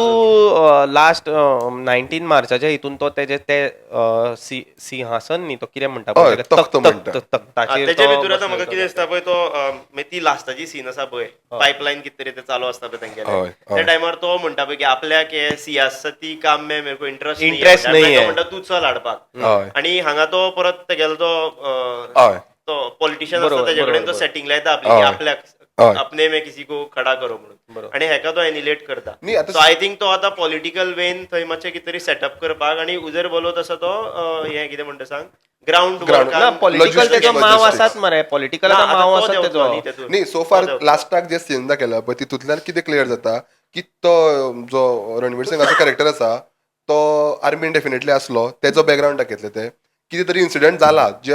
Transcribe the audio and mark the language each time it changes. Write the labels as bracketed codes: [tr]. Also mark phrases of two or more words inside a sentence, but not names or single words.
[kok] तूं लास्ट 19 मार्चाच्या हितून तो तेजे ते सिंहासन न्ही तो कितें म्हणटा हय, पळय ताका, तख्त म्हणटा. तख्ताचेर तेजे तो भितर आतां म्हाका बसयलो कितें दिसता पळय तो मागीर ती लास्टाची सीन आसा पळय पायपलायन कितें तरी ते चालू आसता पळय हय, तेंगेले हय. त्या टायमार तो म्हणटा पळय की आपल्याक हे [hi] सियासती काम में मेरे को इंटरेस्ट [kok] Interest नाहीये. म्हणटा तू चल हाडपाक हय आणि हांगा तो परत तेगेलो तो हय तो पॉलिटिशियन बरोबर, आसता तेजे कडेन बरोबर, तो बरोबर. सेटिंग लायता आपली की हय. आपल्याक हय. [hi] अपने में किसी को खडा करो [kok] म्हणून आणि हेका तो एनिलेट करता न्ही, आतां [en] so I think [kok] तो आतां पॉलिटिकल वेन थंय मातशें कितें तरी सेटअप करपाक आणि उजर बोलो तसो तो हें कितें म्हणटा सांग ग्राउंड ना पॉलिटिकल तेजो माव आसात मरे पॉलिटिकल माव आसात तेजो न्ही सो फार लास्टाक जे सीन दाखयला पळय तितूंतल्यान कितें क्लियर जाता की तो जो रणवीर सिंगाचो कॅरेक्टर आसा तो आर्मीन डेफिनेटली आसलो तेजो बॅकग्रावंड दाखयतले ते कितें तरी इन्सिडंट जाला जे